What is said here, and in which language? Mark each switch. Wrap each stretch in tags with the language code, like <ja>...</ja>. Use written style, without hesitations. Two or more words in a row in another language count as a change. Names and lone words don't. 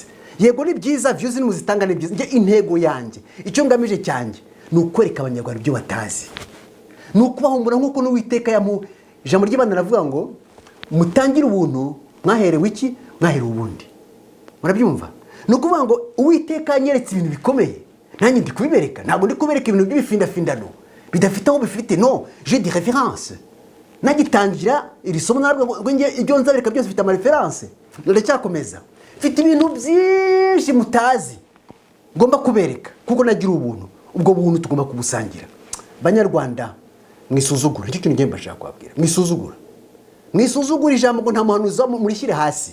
<rw>Yego ni byiza, views ni muzitanga ni byiza, nge intego yanjye icyo ngamije cyanjye ni ukwereka abanyarwanda ibyo batazi, ni ukubahumura nk'uko n'Uwiteka ijambo ry'Imana ravuga ngo mutangire ubuntu mwaherewe iki, mwaherewe ubundi. Murabyumva? Ni ukuvuga ngo Uwiteka yanyeretse ibintu bikomeye, nanjye ndi kubibereka. Ntabwo ndi kubereka ibintu by'ibifindafindano bidafite aho bifite, no,</rw> <fr>j'ai des références.</fr> <rw>Nagitangira iri somo narabwo ngo nge ibyo nzabereka byose bifite amareference, ndacyakomeza mfite ibintu byinshi mutazi ngomba kubereka kuko nagira ubuntu. Ubwo buntu tugomba kubusangira. Banyarwanda mwisuzugura, icyo kintu ngiye mbashaka kubabwira, mwisuzugura ijambo ngo nta muhanuzi murishyire hasi.</rw>